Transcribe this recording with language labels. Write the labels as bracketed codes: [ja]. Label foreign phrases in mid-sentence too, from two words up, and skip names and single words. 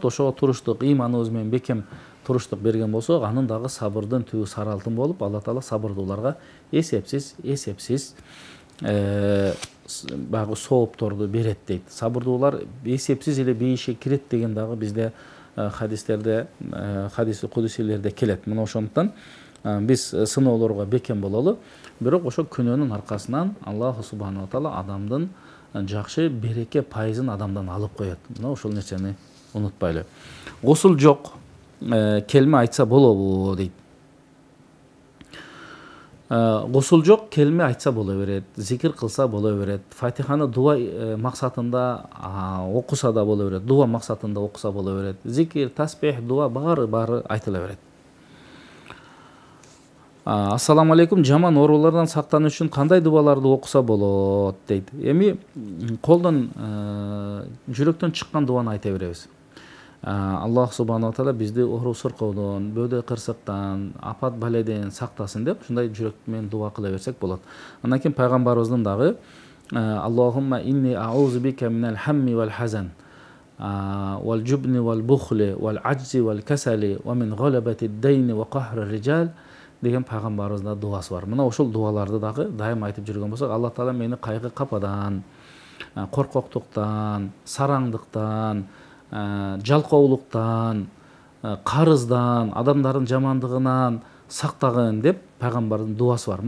[ky] Ошого туруштук, ыйманыбыз менен бекем туруштук берген болсок, анын дагы сабырдын түбү сары алтын болуп, Алла Таала сабырдууларга эсепсиз багы соопторду берет дейт. Сабырдуулар эсепсиз эле бейишке кирет деген дагы бизде хадистерде, хадис кудусилерде келет. Мына ошондуктан биз сыноолорго бекем бололу. Бирок ошо күнөөнүн аркасынан [ar] الله سبحانه وتعالى [ky] адамдын жакшы береке пайызын адамдан алып коет. Мына ошол нерсени унутпайлы. Гусул жок, келме айтса болобу дейт. Гусул жок, келме айтса боло берет, зикир кылса боло берет, Фатиханы дуа максатында окуса да боло берет, дуа максатында окуса боло берет, зикир, таспих, дуа баары айтыла берет. [ar] السلام عليكم, [ky] жаман оорулардан сактануу үчүн кандай дубаларды окуса болот дейт. Эми колдон, жүрөктөн чыккан дуаны айта беребиз. [ar] الله سبحانه وتعالى [ky] бизди оору сыркоодон, бөөдө кырсыктан, апат баледен сактасын деп ушундай жүрөк менен дуа кыла берсек болот. [ar] Андан кийин пайгамбарыбыздын дагы اللهم إني أعوذ بك من الهم والحزن والجبن والبخل والعجز والكسل ومن غلبة الدين وقهر الرجال [ky] деген пайғамбарымызда дуасы бар. Мына ошол дуаларды дагы дайым айтып жүргөн болсок, Алла Таала мени кайгы кападан, коркоктуктан, сараңдыктан, жалкоолуктан, карыздан, адамдардын жамандыгынан сактагын деп пайгамбардын дуасы бар.